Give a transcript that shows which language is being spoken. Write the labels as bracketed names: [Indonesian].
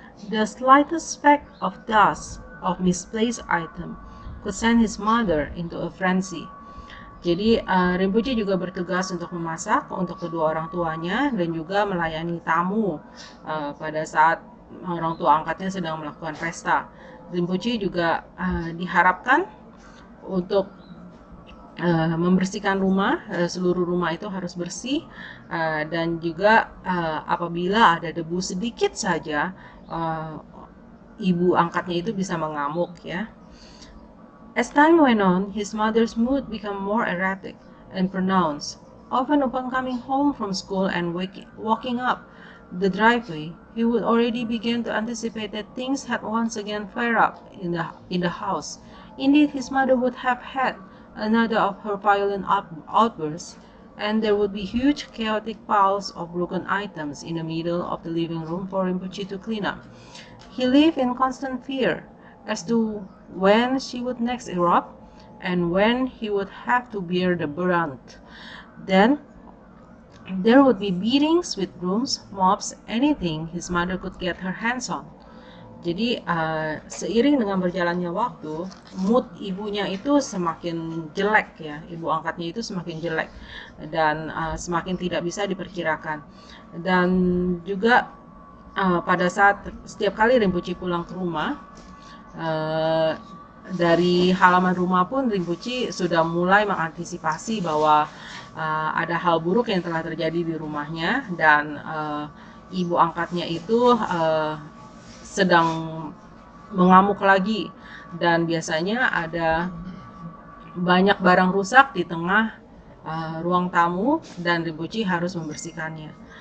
[English] The slightest speck of dust of misplaced item could send his mother into a frenzy. [Indonesian] Jadi Rinpoche juga bertugas untuk memasak untuk kedua orang tuanya dan juga melayani tamu pada saat orang tua angkatnya sedang melakukan pesta. Rinpoche juga diharapkan untuk membersihkan rumah, seluruh rumah itu harus bersih, dan juga apabila ada debu sedikit saja, ibu angkatnya itu bisa mengamuk ya. [English] As time went on, his mother's mood became more erratic and pronounced. Often upon coming home from school and walking up the driveway, he would already begin to anticipate that things had once again flared up in the house. Indeed, his mother would have had another of her violent outbursts, and there would be huge chaotic piles of broken items in the middle of the living room for Rinpoche to clean up. He lived in constant fear as to when she would next erupt and when he would have to bear the brunt. Then there would be beatings with brooms, mops, anything his mother could get her hands on. [Indonesian] Jadi seiring dengan berjalannya waktu, mood ibunya itu semakin jelek ya, ibu angkatnya itu semakin jelek dan semakin tidak bisa diperkirakan. Dan juga pada saat setiap kali Rinpoche pulang ke rumah, dari halaman rumah pun Rinpoche sudah mulai mengantisipasi bahwa ada hal buruk yang telah terjadi di rumahnya, dan ibu angkatnya itu sedang mengamuk lagi, dan biasanya ada banyak barang rusak di tengah ruang tamu dan Rinpoche harus membersihkannya.